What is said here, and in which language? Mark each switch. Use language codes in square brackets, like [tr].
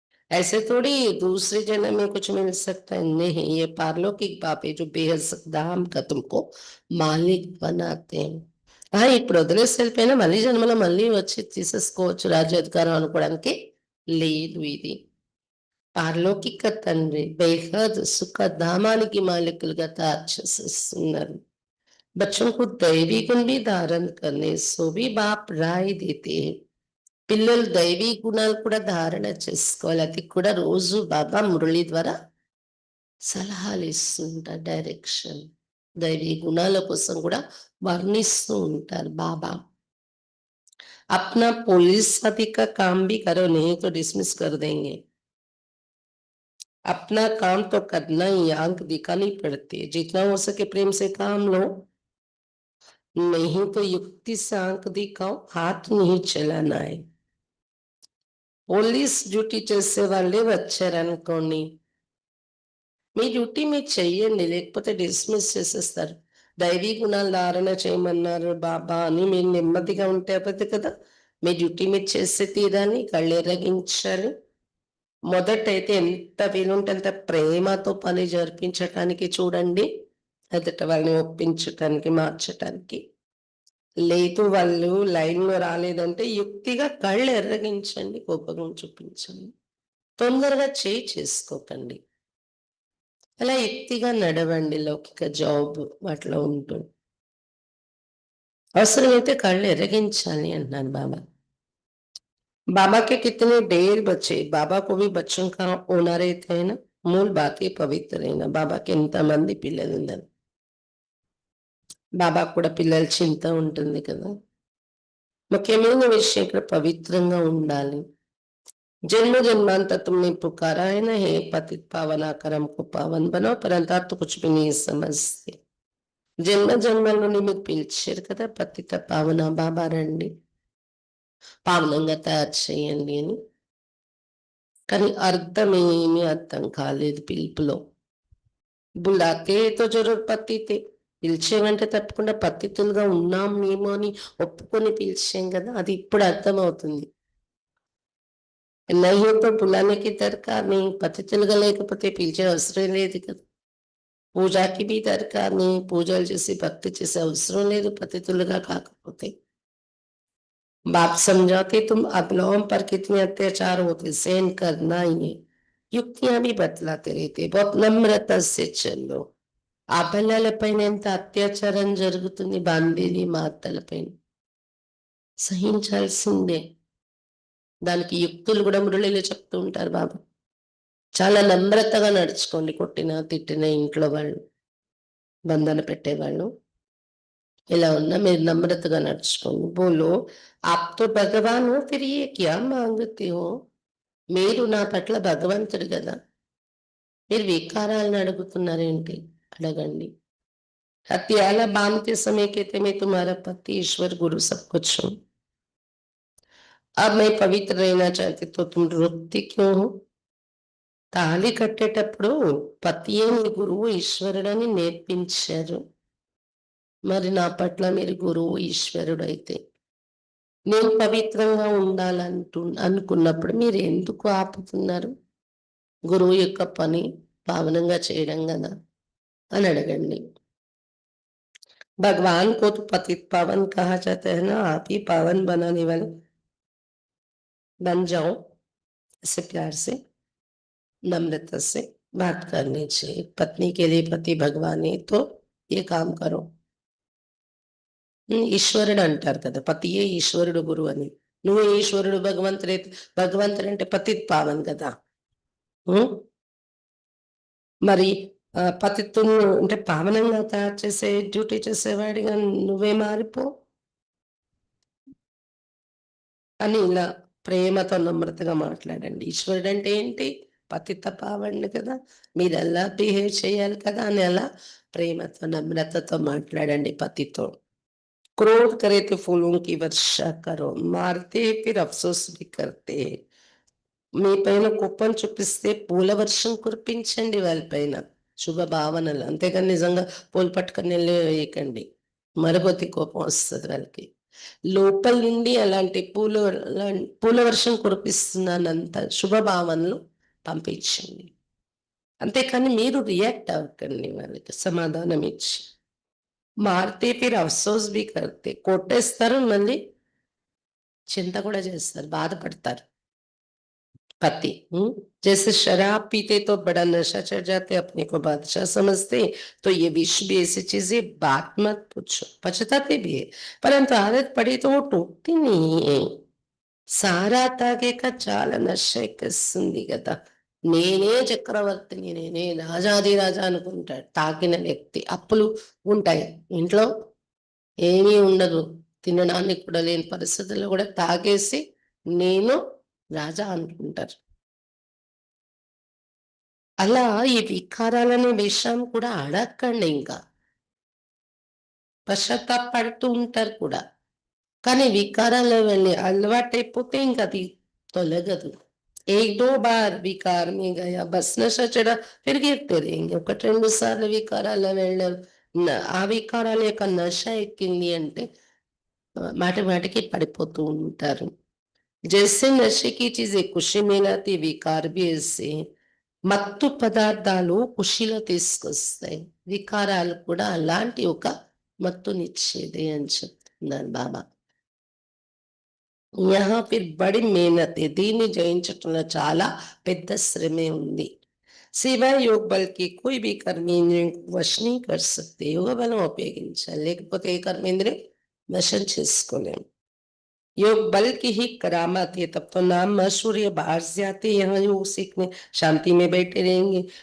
[hi] ऐसे थोड़ी दूसरे जन्म में कुछ मिल सकता है, नहीं. ये पारलौकिक बाप है जो बेहद धाम का तुमको मालिक बनाते हैं. [te] ఇప్పుడు వదిలేసి వెళ్ళిపోయినా మళ్ళీ జన్మలో మళ్ళీ వచ్చి తీసేసుకోవచ్చు రాజ్యాధికారం అనుకోవడానికి లేదు. ఇది పారలౌకిక తండ్రి బేహద్ సుఖధామానికి మాలికులుగా తయారు చేసేస్తున్నారు. [hi] बच्चों को दैवी गुण भी धारण करने सो भी बाप राय देते हैं. [te] పిల్లలు దైవీ గుణాలు కూడా ధారణ చేసుకోవాలి. అది కూడా రోజు బాబా మురళి ద్వారా సలహాలు ఇస్తూ ఉంటారు, డైరెక్షన్. దైవీ గుణాల కోసం కూడా వర్ణిస్తూ ఉంటారు బాబా. [hi] अपना पुलिस आदि का काम भी करो, नहीं तो डिसमिस कर देंगे. अपना काम तो करना ही, आंख दिखानी पड़ती है. जितना हो सके प्रेम से काम लो, नहीं तो युक्ति से आंख दिखाओ, हाथ नहीं चलाना है. [te] పోలీస్ డ్యూటీ చేసే వాళ్ళే వచ్చారనుకోండి, మీ డ్యూటీ మీరు చెయ్యండి, లేకపోతే డిస్మిస్ చేసేస్తారు. దైవీ గుణాలు ధారణ చేయమన్నారు బాబా అని మీరు నెమ్మదిగా ఉంటే అవ్వదు కదా. మీ డ్యూటీ మీరు చేసే తీరాన్ని కళ్ళు ఎర్రగించాలి. మొదటైతే ఎంత వీలుంటే అంత ప్రేమతో పని జరిపించటానికి చూడండి, ఎదుట వాళ్ళని ఒప్పించటానికి మార్చటానికి. లేదు వాళ్ళు లైన్లో రాలేదంటే యుక్తిగా కళ్ళు ఎర్రగించండి, కోపం చూపించండి. తొందరగా చేసుకోకండి. అలా యుక్తిగా నడవండి. లౌకిక జాబ్ వాటిలో ఉంటుంది. అవసరమైతే కళ్ళు ఎర్రగించాలి అంటున్నాను బాబా. [hi] बाबा के कितने ढेर बच्चे, बाबा को भी बच्चों का होना रहता है ना. मूल बात ये पवित्र रहना. [te] బాబాకి ఎంతమంది పిల్లలు ఉన్నారు, బాబాకు కూడా పిల్లల చింత ఉంటుంది కదా. ముఖ్యమైన విషయం ఇక్కడ పవిత్రంగా ఉండాలి. [hi] जन्म जन्मांतर तुमने पुकारा है ना, हे पतित पावना करम को पावन बनाओ, परंतु आप तो कुछ भी नहीं समझते. [te] జన్మ జన్మల నుండి మీకు పిలిచారు కదా, పతిత పావన బాబా రండి, పావనంగా తయారు చేయండి అని. కానీ అర్థమేమీ అర్థం కాలేదు పిలుపులో. [hi] బులాతే తో జరూర్ పతితే, [te] పిలిచేవంటే తప్పకుండా పతితులుగా ఉన్నాం మేము అని ఒప్పుకొని పిలిచాం కదా, అది ఇప్పుడు అర్థమవుతుంది. [hi] नहीं तो बुलाने की दरकार नहीं, [te] పతితులుగా లేకపోతే పిలిచే అవసరం లేదు కదా. పూజకి [hi] भी दरकार नहीं, [te] పూజలు చేసి భక్తి చేసే అవసరం లేదు పతితులుగా కాకపోతే. [hi] बाप समझाते तुम अबलौम पर कितने अत्याचार होते, सहन करना ही है. युक्तियां भी बतलाते रहते, बहुत नम्रता से चलो. [te] ఆ పిల్లలపైన ఎంత అత్యాచారం జరుగుతుంది, బాంబేలి మాతలపైన సహించాల్సిందే. దానికి యుక్తులు కూడా మురళిలో చెప్తూ ఉంటారు బాబా. చాలా నమ్రతగా నడుచుకోండి. కొట్టిన తిట్టిన ఇంట్లో వాళ్ళు, బంధన పెట్టేవాళ్ళు ఇలా ఉన్నా మీరు నమ్రతగా నడుచుకోండి. [hi] బోలో आप तो भगवान हो फिर ये क्या मांगते हो? [te] మీరు నా పట్ల భగవంతుడు గదా! మీరు వికారాలను అడుగుతున్నారేంటి? అడగండి. [hi] हथियाला बांधते समय कहते मैं तुम्हारा पति ईश्वर गुरु सब कुछ हूँ। अब मैं पवित्र रहना चाहती तो तुम रोकते क्यों हो? [te] తాళి కట్టేటప్పుడు పతియే మీ గురువు ఈశ్వరుడని నేర్పించారు. మరి నా పట్ల మీరు గురువు ఈశ్వరుడైతే నేను పవిత్రంగా అనుకున్నప్పుడు మీరు ఎందుకు ఆపుతున్నారు? గురువు యొక్క పని పావనంగా చేయడం గదా! అని అడగండి. [hi] भगवान को तो पतित पावन कहा जाता है ना, आप ही पावन बनाने वाले बन जाओ। ऐसे प्यार से, नम्रता से बात करनी चाहिए। पत्नी के लिए पति भगवान है तो ये काम करो। [te] ఈశ్వరుడు అంటారు కదా, పతియే ఈశ్వరుడు గురువు అని. నువ్వు ఈశ్వరుడు భగవంతుడు అంటే పతిత్ పావన్ కదా. మరి పతిత్తును అంటే పావనంగా తయారు చేసే డ్యూటీ చేసేవాడిగా నువ్వే మారిపో అని ఇలా ప్రేమతో నమ్రతగా మాట్లాడండి. ఈశ్వరుడు అంటే ఏంటి? పతిత పావనుడు కదా, మీరు ఎలా బిహేవ్ చేయాలి కదా అని అలా ప్రేమతో నమ్రతతో మాట్లాడండి పతితో. [hi] क्रोध करे तो फूलों की वर्षा करो, मारते फिर अफसोस भी करते। [te] మీ పైన కోపం చూపిస్తే పూల వర్షం కురిపించండి వాళ్ళపైన, శుభ భావనలు. అంతేగాని నిజంగా పూలు పట్టుకొని వెళ్ళి వేయకండి, మరొకటి కోపం వస్తుంది వాళ్ళకి. లోపల నుండి అలాంటి పూల వర్షం కురిపిస్తున్నానంత శుభ భావనలు పంపించండి. అంతేకాని మీరు రియాక్ట్ అవ్వకండి, వాళ్ళకి సమాధానం ఇచ్చి. [hi] మారితే ఫిర్ అఫ్సోస్ బి కర్తే, [te] కొట్టేస్తారు, మళ్ళీ చింత కూడా చేస్తారు, బాధపడతారు पति। [hi] जैसे शराब पीते तो बड़ा नशा चढ़ जाते, अपने को बादशाह समझते, तो ये विश्व भी ऐसी चीजें बात मत पूछो। पछताते भी है, परंतु आदत पड़ी तो वो टूटती नहीं है। [te] సారా తాగాక చాలా నశ ఎక్కేస్తుంది కదా. నేనే చక్రవర్తిని, నేనే రాజాది రాజా అనుకుంటాడు తాకిన వ్యక్తి. అప్పులు ఉంటాయి ఇంట్లో, ఏమీ ఉండదు, తినడానికి కూడా లేని పరిస్థితుల్లో కూడా తాగేసి నేను రాజా అనుకుంటారు. అలా ఈ వికారాలనే విషయం కూడా అడగండి. ఇంకా పశ్చాత్తాపడుతూ ఉంటారు కూడా, కానీ వికారాల్లో వెళ్ళి అలవాటైపోతే ఇంకా అది తొలగదు. [hi] एक दो बार विकार में गया बस नशा चढ़ा, फिर गिरते रहेंगे. [te] ఒకటి రెండు సార్లు వికారాల్లో వెళ్ళాం, ఆ వికారాల యొక్క నశ ఎక్కింది అంటే మాటి మాటికి పడిపోతూ ఉంటారు. [hi] जैसे नशे की चीजें खुशी मिलाती, विकार भी ऐसे [te] మత్తు పదార్థాలు ఖుషీలో తీసుకొస్తాయి, వికారాలు కూడా అలాంటి ఒక మత్తునిచ్చేది అని చెప్తున్నారు బాబా. [hi] यहाँ फिर बड़ी मेहनत है, [te] దీన్ని జయించటంలో చాలా పెద్ద శ్రమే ఉంది. [hi] सिवाय योग बल की कोई भी कर्मेंद्रियों को वश नहीं कर सकते. [te] యోగ బలం ఉపయోగించాలి, లేకపోతే ఏ కర్మేంద్రియం వశం చేసుకోలేము. [hi] योग बल की ही करामत है, तब तो नाम मशहूर है, बाहर से आते यहाँ योग सीखने శాంతి में बैठे रहेंगे.